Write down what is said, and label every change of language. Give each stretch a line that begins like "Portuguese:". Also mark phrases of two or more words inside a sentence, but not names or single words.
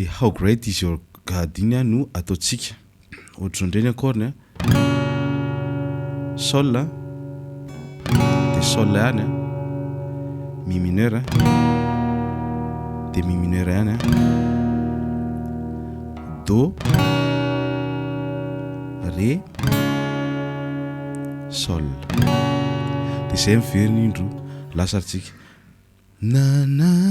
English: How great is your God
Malagasy: iny no ataontsika. Ohatra ndreny
French: accord sol de sol
Malagasy: ihany
French: mi mineur de mi mineur
Malagasy: ihany
French: do ré sol.
Malagasy: De zay miveriny indro lasaritsika na na